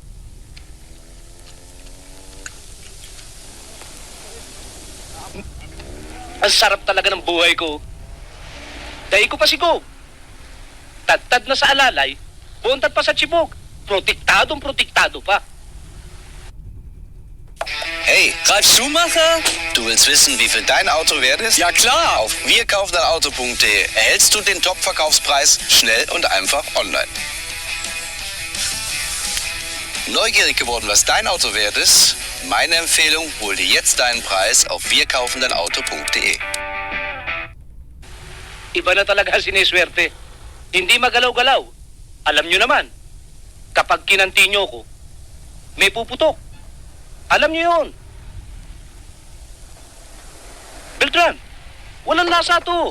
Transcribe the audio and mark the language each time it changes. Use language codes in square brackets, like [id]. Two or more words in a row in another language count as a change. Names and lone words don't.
[tl] Ang sarap talaga ng buhay ko. Dahil ko pa si Cobb. Tad-tad na sa alalay, buntad pa sa chibog. Protektadong protektado pa. [de] Hey, Ralf Schumacher? Du willst wissen, wie viel dein Auto wert ist? Ja klar! Auf wirkaufdeinauto.de erhältst du den Top-Verkaufspreis schnell und einfach online. Neugierig geworden, was dein Auto wert ist? Meine Empfehlung, hol dir jetzt deinen Preis auf wirkaufdeinauto.de. [tl] Iba na talaga siniswerte. Hindi magalaw-galaw. Alam nyo naman, kapag kinanti nyo ko, may puputok. Alam nyo yun. Beltran, walang lasa to.